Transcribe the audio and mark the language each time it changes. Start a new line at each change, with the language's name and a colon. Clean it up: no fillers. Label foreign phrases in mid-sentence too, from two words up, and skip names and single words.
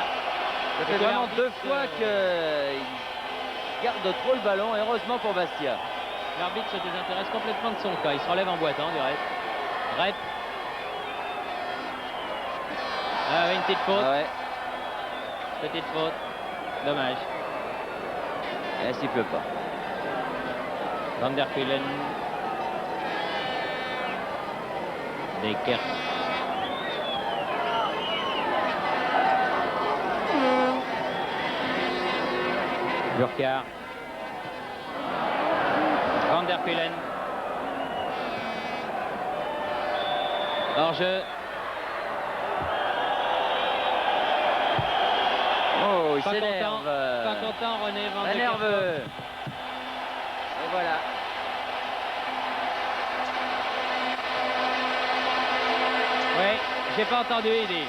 French: Ça fait vraiment 2 fois qu'il garde trop le ballon, et heureusement pour Bastia. L'arbitre se désintéresse complètement de son cas. Il se relève en boitant du reste. Rep. Ah, une petite faute. Ah ouais. Petite faute. Dommage. Et s'il pleut pas. Van der Kuilen. Dekers. Burkhardt. Van der Kuilen. Hors-jeu. Oh, il Pas s'énerve. pas content René Van der Nerveux. Kerkhoff. Et voilà. Oui, j'ai pas entendu, il dit.